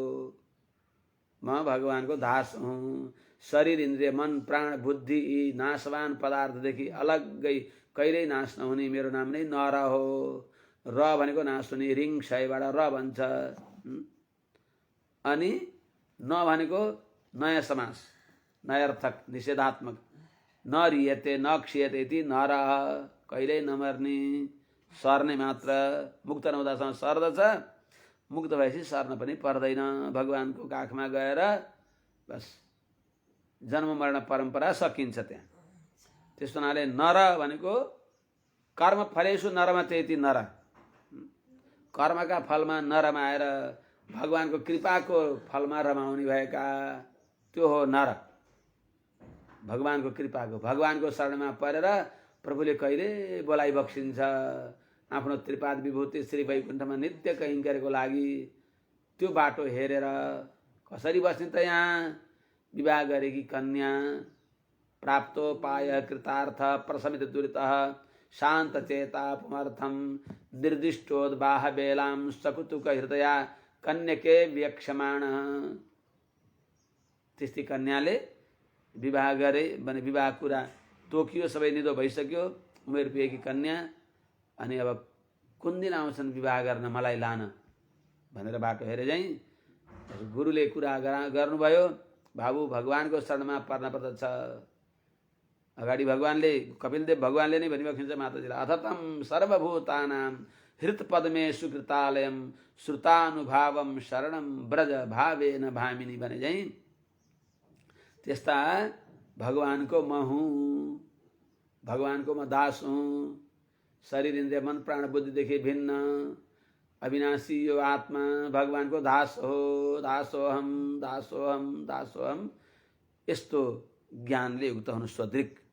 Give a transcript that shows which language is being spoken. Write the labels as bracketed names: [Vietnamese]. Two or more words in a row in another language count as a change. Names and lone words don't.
[Nepali] म भगवानको दास हुँ। शरीर इंद्रिय मन प्राण बुद्धि यी नाशवान पदार्थदेखि अलग्गै कहिल्यै नाश नहुने मेरो नाम नै नर हो। र भनेको नाश हुने, रिङ क्षयबाट र भन्छ। अनि न भनेको नयाँ समास, नयार्थक निषेधात्मक। [Sanskrit] न रियते न क्षीयते इति नर, [Nepali] कहिल्यै नमर्ने, सर्ने मात्र। मुक्त नहुँदासम्म सर्दछ, मुक्त भएपछि सर्न पनि पर्दैन। भगवानको काखमा गएर बस जन्म मरण परम्परा सकिन्छ त्यहाँ। त्यस्तो हुनाले नर भनेको [Sanskrit] कर्म फलेषु नरमतेति नर, [Nepali] कर्मका फलमा नरमाएर भगवानको कृपाको फलमा रमाउने भएका, त्यो हो नर। भगवानको कृपाको, भगवानको शरणमा परेर प्रभुले कहिले बोलाइ बक्सिन्छ। आफ्नो त्रिपाद विभूति श्री वैकुण्ठमा नित्य कैङ्कर्यको लागि त्यो बाटो हेरेर कसरी बस्ने त यहाँ। विवाह गरेकी कन्या [Sanskrit] प्राप्तोपाय कृतार्थ प्रशमित दुरितः शान्त चेता पुमर्थम निर्दिष्टोद्वाह बेलाम सकुतुक हृदया कन्यके व्यक्षमाण। [Nepali] त्यस्तै कन्याले विवाह गरे भने विवाह कुरा तोकियो, सबै निदो भइसक्यो, उमेर पुगेकी कन्या। अनि अब कुन दिन आउँछन् विवाह गर्न मलाई लान भनेर बाटो हेरे चाहिँ गुरुले कुरा गर्नुभयो। बाबु भगवानको शरणमा पर्न पर्दछ। अगाडि भगवानले, कपिलदेव भगवानले नै भनिबक्सिन्छ माताजीलाई, [Sanskrit] अथतम सर्वभूतानां हृतपद्मे सुकृतालयम श्रुतानुभावम शरणम ब्रज भावेन भामिनी [Nepali] भने चाहिँ त्यस्ता भगवानको म हुँ, भगवानको म दास हुँ। शरीर इन्द्रिय मन प्राण बुद्धिदेखि भिन्न अविनाशी यो आत्मा भगवानको दास हो। [Sanskrit] दासोहम दासोहम दासोहम, [Nepali] यस्तो ज्ञानले युक्त हुनु स्वदृक।